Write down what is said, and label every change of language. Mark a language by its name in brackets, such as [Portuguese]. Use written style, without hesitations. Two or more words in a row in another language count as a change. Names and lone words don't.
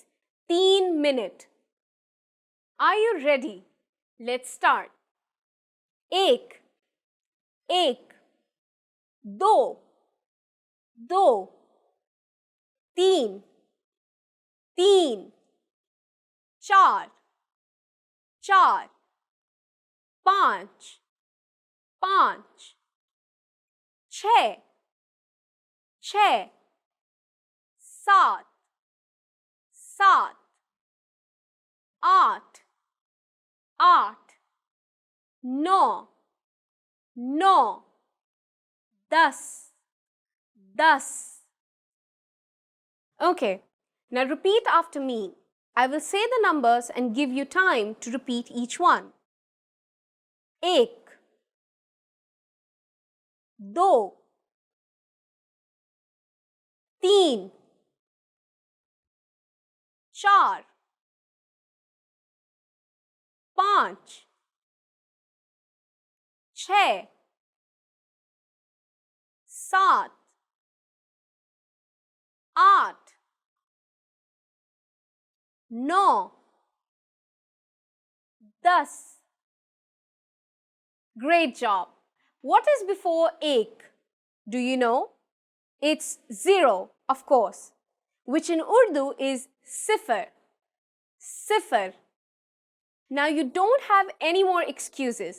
[English] 3 minute. Are you ready? Let's start. [Urdu] ایک، ایک. دو، دو. تین، تین. چار، چار. پانچ، پانچ. چھ، چھ. سات، سات. آٹھ، آٹھ. نو، نو. دس، دس. [English] Okay, now repeat after me. I will say the numbers and give you time to repeat each one. [Urdu] ایک، دو، تین, چار، پانچ, چھ، سات، آٹھ، نو، 10. [English] Great job. What is before ek? Do you know? It's 0, of course, which in Urdu is sifar. [Urdu] Sifar. [English] Now you don't have any more excuses.